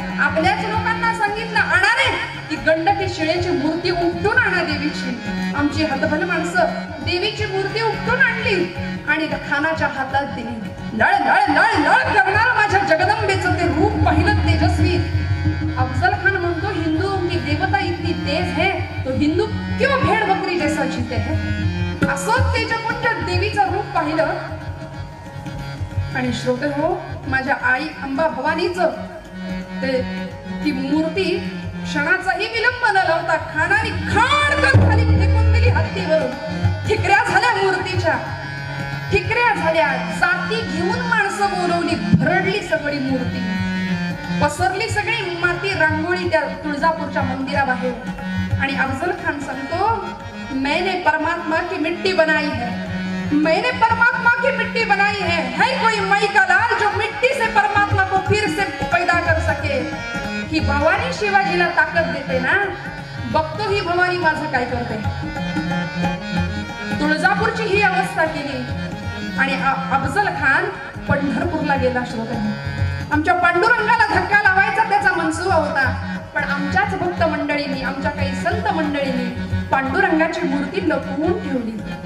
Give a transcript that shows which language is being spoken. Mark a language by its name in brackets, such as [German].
[Marathi] आपल्याच लोकांना सांगितलं आणा रे ती गंडकी शिळेची मूर्ती उपटून आणा देवीची. आमची हतबल माणसं देवीची मूर्ती उपटून आणली आणि खानाच्या हातात दिली. लळ लळ लळ लळ करणार माझ्या जगदंबेचं ते रूप पाहिलं तेजस्वी. [Hindi] अफजल खान [Marathi] म्हणतो [Hindi] हिंदू की देवता इतनी तेज है तो हिंदू क्यों भेड़ बकरी जैसा जीते है. [Marathi] असं तेजपुंज देवीचं रूप पाहिलं. आणि श्रोते हो, माझ्या आई अंबा भवानीचं ते ती मूर्ती क्षणाचाही विलंब न लावता खानाने खाडकन खाली फेकून दिली हत्तीवरून. ठिकऱ्या झाल्या मूर्तीच्या, ठिकऱ्या झाल्या. जाती घेऊन माणसं बोलवली, भरडली सगळी मूर्ती, पसरली सगळी माती रांगोळी त्या तुळजापूरच्या मंदिराबाहेर. आणि अफजल खान सांगतो, [Hindi] मैंने परमात्मा की मिट्टी बनाई है, मैंने परमात्मा की मिट्टी बनाई है कोई मई का लाल जो मिट्टी से परमात्मा को फिर से पैदा कर सके. [Marathi] ही भवानी शिवाजीला ताकद देते ना, बघतो ही भवानी माझं काय करते. तुळजापूरची ही अवस्था केली. आणि अफजल खान पंढरपूरला गेला. श्रोत्यांनी, आमच्या पांडुरंगाला धक्का लावायचा त्याचा मनसुबा होता, पण आमच्याच भक्त मंडळींनी, आमच्या काही संत मंडळींनी पांडुरंगाची मूर्ती लपवून ठेवली.